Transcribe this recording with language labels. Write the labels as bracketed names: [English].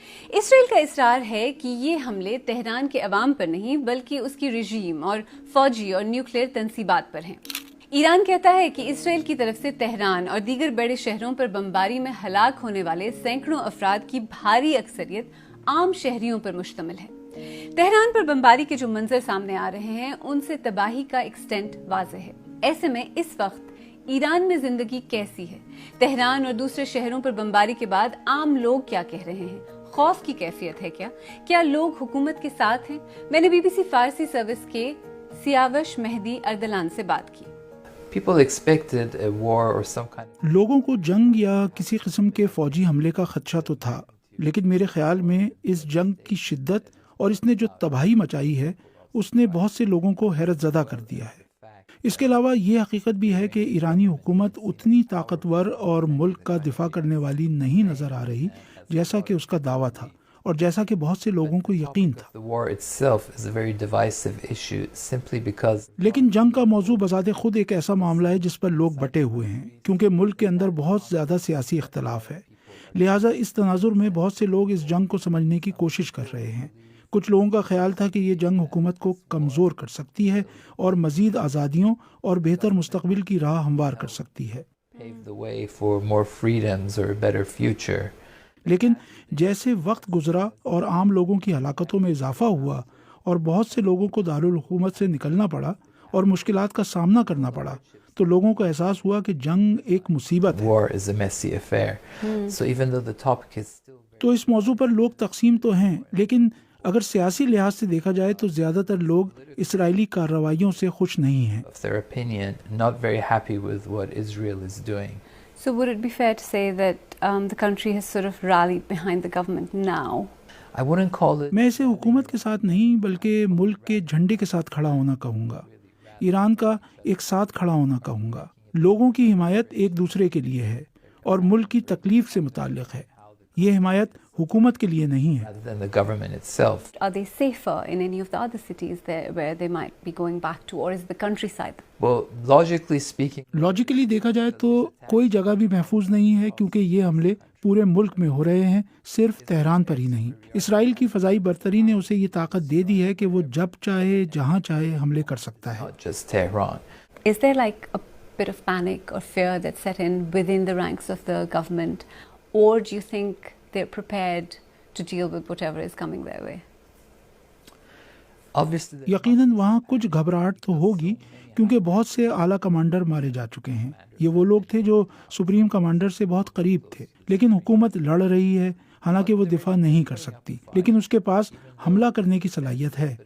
[Urdu] اسرائیل کا اصرار ہے کہ یہ حملے تہران کے عوام پر نہیں بلکہ اس کی رژیم اور فوجی اور نیوکلیئر تنصیبات پر ہیں۔ ایران کہتا ہے کہ اسرائیل کی طرف سے تہران اور دیگر بڑے شہروں پر بمباری میں ہلاک ہونے والے سینکڑوں افراد کی بھاری اکثریت عام شہریوں پر مشتمل ہے۔ تہران پر بمباری کے جو منظر سامنے آ رہے ہیں ان سے تباہی کا ایکسٹینٹ واضح ہے۔ ایسے میں اس وقت ایران میں زندگی کیسی ہے؟ تہران اور دوسرے شہروں پر بمباری کے بعد عام لوگ کیا کہہ رہے ہیں؟ خوف کی کیفیت ہے کیا لوگ حکومت کے ساتھ ہیں؟ میں نے BBC فارسی سروس کے سیاوش مہدی اردلان سے بات کی. [English] People expected a war or some kind. [Urdu] لوگوں کو جنگ یا کسی قسم کے فوجی حملے کا خدشہ تو تھا، لیکن میرے خیال میں اس جنگ کی شدت اور اس نے جو تباہی مچائی ہے اس نے بہت سے لوگوں کو حیرت زدہ کر دیا ہے. اس کے علاوہ یہ حقیقت بھی ہے کہ ایرانی حکومت اتنی طاقتور اور ملک کا دفاع کرنے والی نہیں نظر آ رہی جیسا کہ اس کا دعویٰ تھا اور جیسا کہ بہت سے لوگوں کو یقین تھا. [English] The war itself is a very divisive issue simply because [Urdu] لیکن جنگ کا موضوع بذات خود ایک ایسا معاملہ ہے جس پر لوگ بٹے ہوئے ہیں، کیونکہ ملک کے اندر بہت زیادہ سیاسی اختلاف ہے. لہٰذا اس تناظر میں بہت سے لوگ اس جنگ کو سمجھنے کی کوشش کر رہے ہیں. کچھ لوگوں کا خیال تھا کہ یہ جنگ حکومت کو کمزور کر سکتی ہے اور مزید آزادیوں اور بہتر مستقبل کی راہ ہموار کر سکتی ہے. [English] pave the way for more freedoms or a better future. [Urdu] لیکن جیسے وقت گزرا اور عام لوگوں کی ہلاکتوں میں اضافہ ہوا اور بہت سے لوگوں کو دارالحکومت سے نکلنا پڑا اور مشکلات کا سامنا کرنا پڑا، تو لوگوں کو احساس ہوا کہ جنگ ایک مصیبت ہے. [English] War is a messy affair. So even though the topic is still [Urdu] تو اس موضوع پر لوگ تقسیم تو ہیں، لیکن اگر سیاسی لحاظ سے دیکھا جائے تو زیادہ تر لوگ اسرائیلی کارروائیوں سے خوش نہیں ہیں. [English] of their opinion, not very happy with what Israel is doing. So would it be fair to say that the country has sort of rallied behind the government now? I wouldn't call it [Urdu] میں اسے حکومت کے ساتھ نہیں بلکہ ملک کے جھنڈے کے ساتھ کھڑا ہونا کہوں گا، ایران کا ایک ساتھ کھڑا ہونا کہوں گا. لوگوں کی حمایت ایک دوسرے کے لیے ہے اور ملک کی تکلیف سے متعلق ہے. یہ حمایت حکومت کے لیے نہیں ہے. [English] rather than the government itself. Are they safer in any of the other cities there where they might be going back to, or is the countryside? Well, logically speaking, [Urdu] logically دیکھا جائے تو کوئی جگہ بھی محفوظ نہیں ہے، کیونکہ یہ حملے پورے ملک میں ہو رہے ہیں، صرف تہران پر ہی نہیں. اسرائیل کی فضائی برتری نے اسے یہ طاقت دے دی ہے کہ وہ جب چاہے جہاں چاہے حملے کر سکتا ہے. [English] not just Tehran. Is there like a bit of panic or fear that set in within the ranks of the government, or do you think they're prepared to deal with whatever is coming their way? Obviously, [Urdu] یقیناً وہاں کچھ گھبراہٹ تو ہوگی، کیونکہ بہت سے اعلیٰ کمانڈر مارے جا چکے ہیں. یہ وہ لوگ تھے جو سپریم کمانڈر سے بہت قریب تھے. لیکن حکومت لڑ رہی ہے، حالانکہ وہ دفاع نہیں کر سکتی، لیکن اس کے پاس حملہ کرنے کی صلاحیت ہے.